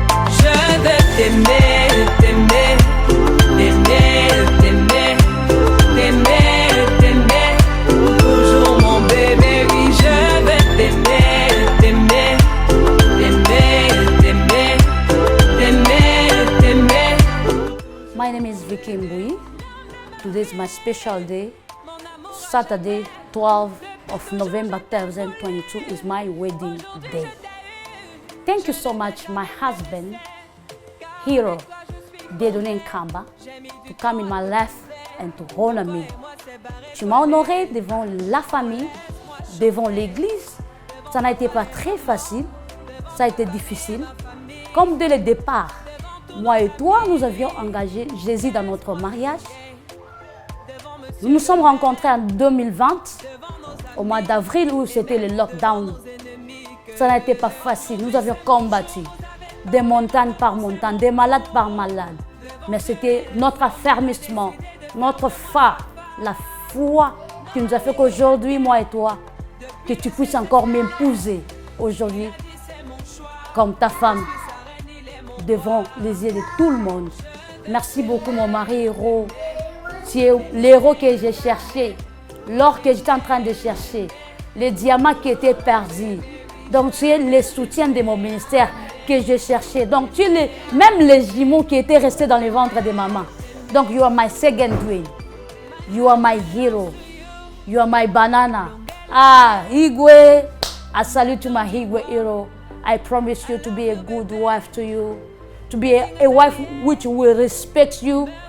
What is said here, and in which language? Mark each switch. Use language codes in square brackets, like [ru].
[fr] Je veux t'aimer, t'aimer, t'aimer, t'aimer, t'aimer, t'aimer. Toujours mon bébé, oui, je veux t'aimer, t'aimer, t'aimer, t'aimer, t'aimer, t'aimer. [en] My name is Vicky Mbui. Today is my special day. Saturday, 12 of November 2022 is my wedding day. Thank you so much, my husband, Hero Dieudonné Nkamba, to come in my life and to honor me. [fr] Tu m'as honoré devant la famille, devant l'église. Ça n'a été pas très facile, ça a été difficile. Comme dès le départ, moi et toi, nous avions engagé Jésus dans notre mariage. Nous nous sommes rencontrés en 2020, au mois d'avril où c'était le lockdown. Ça n'a été pas facile, nous avions combattu, des montagnes par montagnes, des malades par malades. Mais c'était notre affermissement, notre foi, la foi qui nous a fait qu'aujourd'hui, moi et toi, que tu puisses encore m'épouser aujourd'hui comme ta femme, devant les yeux de tout le monde. Merci beaucoup mon mari héros. Tu es l'héros que j'ai cherché, l'or que j'étais en train de chercher, les diamants qui étaient perdus. Donc tu es le soutien de mon ministère que je cherchais. Donc tu es même les jumeaux qui étaient restés dans le ventre de maman. [en] Donc you are my second twin. You are my hero. You are my banana. Ah, Igwe. I salute you, my Igwe hero. I promise you to be a good wife to you. To be a wife which will respect you.